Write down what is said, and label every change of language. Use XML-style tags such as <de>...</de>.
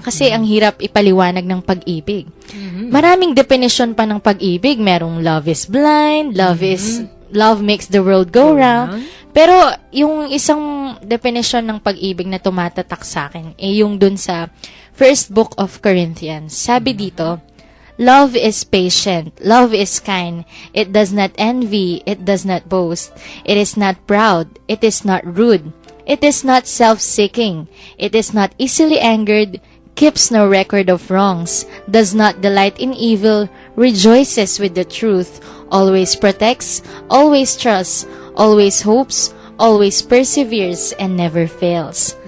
<tl>Kasi ang hirap ipaliwanag ng pag-ibig. Maraming definition pa ng pag-ibig. Merong</tl> <en>love is blind, love makes the world go round.</en> <tl>Pero yung isang definition ng pag-ibig na tumatatak sa akin yung dun sa first book of Corinthians. Sabi dito,</tl> <en>love is patient, love is kind, it does not envy, it does not boast, it is not proud, it is not rude. It is not self-seeking. It is not easily angered, keeps no record of wrongs, does not delight in evil, rejoices with the truth, always protects, always trusts, always hopes, always perseveres, and never fails.</en>